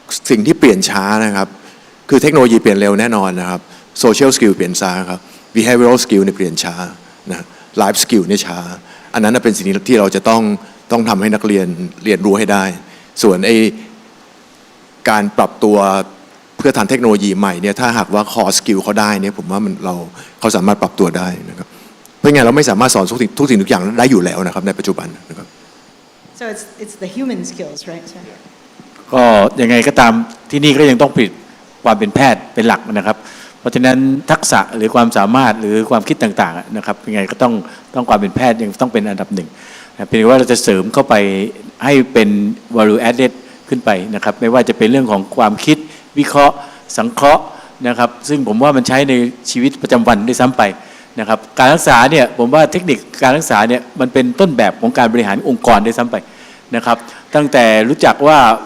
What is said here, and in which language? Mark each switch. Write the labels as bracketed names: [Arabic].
[Thai] สิ่งที่เปลี่ยนช้านะครับคือเทคโนโลยีเปลี่ยนเร็วแน่นอนนะครับโซเชียลสกิลเปลี่ยนช้าครับ behavioral skill เนี่ยเปลี่ยนช้านะ life skill เนี่ยช้าอันนั้นเป็นสิ่งที่เราจะต้องทำให้นักเรียนเรียนรู้ให้ได้ส่วนการปรับตัวเพื่อทันเทคโนโลยีใหม่เนี่ยถ้าหากว่า core skill เขาได้เนี่ยผมว่าเขาสามารถปรับตัวได้นะครับเพราะงั้นเราไม่สามารถสอนทุกสิ่งทุกอย่างได้อยู่แล้วนะครับในปัจจุบันนะครับ [English] So it's the human skills, right? So. [Thai] ก็ยังไงก็ตามที่นี่ก็ยังต้องผลิตความเป็นแพทย์เป็นหลักนะครับเพราะฉะนั้นทักษะหรือความสามารถหรือความคิดต่างๆนะครับยังไงก็ต้องความเป็นแพทย์ยังต้องเป็นอันดับหนึ่งนะเพียงว่าเราจะเสริมเข้าไปให้เป็น value added ขึ้นไปนะครับไม่ว่าจะเป็นเรื่องของความคิดวิเคราะห์สังเคราะห์นะครับซึ่งผมว่ามันใช้ในชีวิตประจำวันด้วยซ้ำไปนะครับการรักษาเนี่ยผมว่าเทคนิคการรักษาเนี่ยมันเป็นต้นแบบของการบริหารองค์กรด้วยซ้ำไปนะครับตั้งแต่รู้จักว่า